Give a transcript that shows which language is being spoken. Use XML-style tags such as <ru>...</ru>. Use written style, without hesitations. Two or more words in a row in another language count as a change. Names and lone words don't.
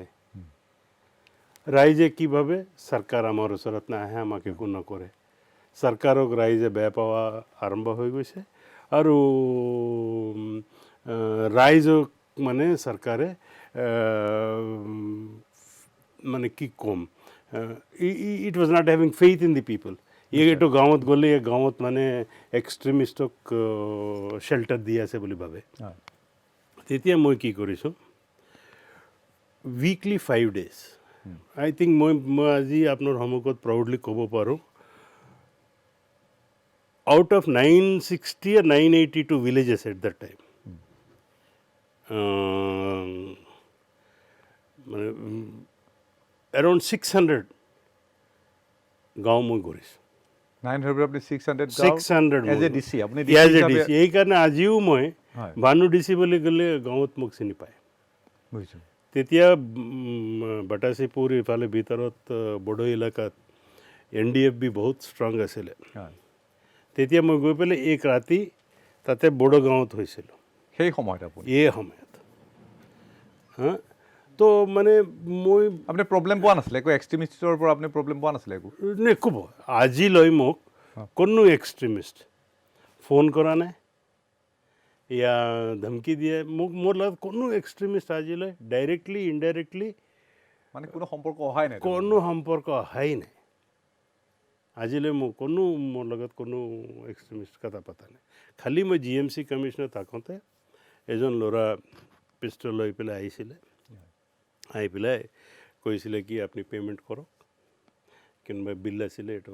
<as>ৰাইজে কি ভাবে, চৰকাৰ আমাৰ ওচৰত নাহে, আমাক একো নকৰে। চৰকাৰক ৰাইজে বেয়া পাৱা আৰম্ভ হৈ গৈছে আৰু ৰাইজক মানে চৰকাৰে মানে কি ক'ম,</as> <en>It was not having faith in the people.</en> <as>এইটো গাঁৱত গ'লে গাঁৱত মানে এক্সট্ৰিমিষ্টক শ্বেল্টাৰ দি আছে বুলি ভাবে। তেতিয়া মই কি কৰিছোঁ,</as> <en>weekly 5 days, I think</en> <as>মই আজি আপোনাৰ সন্মুখত প্ৰাউডলি ক'ব পাৰোঁ,</as> <en>out of 960 or 982 villages at that time, around 600</en> <as>গাঁও মই ঘূৰিছোঁ। 900 আপনি 600 600</as> <en>as a DC আপনি as a DC.</en> <as>এইকাৰণে আজিও মই ভানু ডিচি বুলি ক'লে গাঁৱত মোক চিনি পায়। বুজিছোঁ। তেতিয়া বাটাচীপুৰ ইফালে ভিতৰত বড়ো এলেকাত NDFB বহুত ষ্ট্ৰং আছিলে। তেতিয়া মই গৈ পেলাই এক ৰাতি তাতে বড়ো গাঁৱত হৈছিলোঁ সেই সময়ত আপুনি এই সময়ত। তো মানে মই আপুনি প্ৰব্লেম পোৱা নাছিলে একো এক্সট্ৰিমিষ্টৰ পৰা আপুনি প্ৰব্লেম পোৱা নাছিলে একো? নেক'ব, আজিলৈ মোক কোনো এক্সট্ৰিমিষ্ট ফোন কৰা নাই</as> <hi>या धमकी</hi> <as>দিয়ে মোক। মোৰ লগত কোনো এক্সট্ৰিমিষ্ট আজিলৈ</as> <en>directly indirectly</en> <as>মানে কোনো সম্পৰ্ক অহাই নাই? কোনো সম্পৰ্ক অহাই নাই আজিলৈ। মোৰ লগত কোনো এক্সট্ৰিমিষ্ট কথা পতা নাই। খালি মই GMC কমিশ্যনাৰ থাকোঁতে এজন ল'ৰা পিষ্টল লৈ পেলাই আহিছিলে, আহি পেলাই কৈছিলে কি আপুনি পে'মেণ্ট কৰক, কোনোবা বিল আছিলে এইটো।</as>